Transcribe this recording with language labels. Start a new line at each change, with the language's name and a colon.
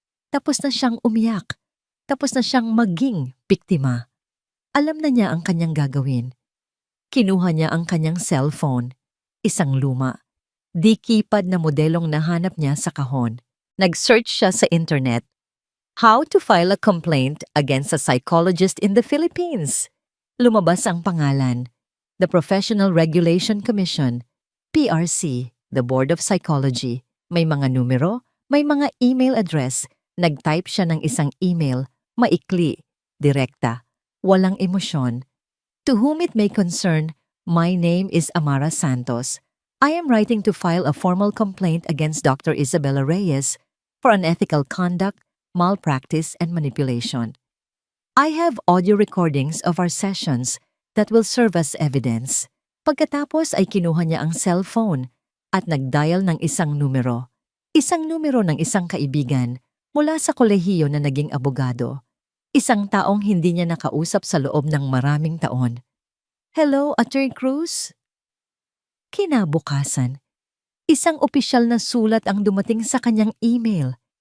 Filipino: Tapos na siyang umiyak. Tapos na siyang maging biktima. Alam na niya ang kanyang gagawin. Kinuha niya ang kanyang cellphone, isang luma. Di keypad na modelong nahanap niya sa kahon. Nag-search siya sa internet.
English: How to file a complaint against a psychologist in the Philippines.
Filipino: Lumabas ang pangalan.
English: The Professional Regulation Commission, PRC, the Board of Psychology.
Filipino: May mga numero, may mga email address. Nag-type siya ng isang email, maikli, direkta, walang emosyon.
English: To whom it may concern, my name is Amara Santos. I am writing to file a formal complaint against Dr. Isabela Reyes for unethical conduct, malpractice, and manipulation. I have audio recordings of our sessions that will serve as evidence.
Filipino: Pagkatapos ay kinuha niya ang cellphone at nag-dial ng isang numero. Isang numero ng isang kaibigan mula sa kolehiyo na naging abogado. Isang taong hindi niya nakausap sa loob ng maraming taon.
English: Hello, Attorney Cruz?
Filipino: Kinabukasan, isang opisyal na sulat ang dumating sa kanyang email.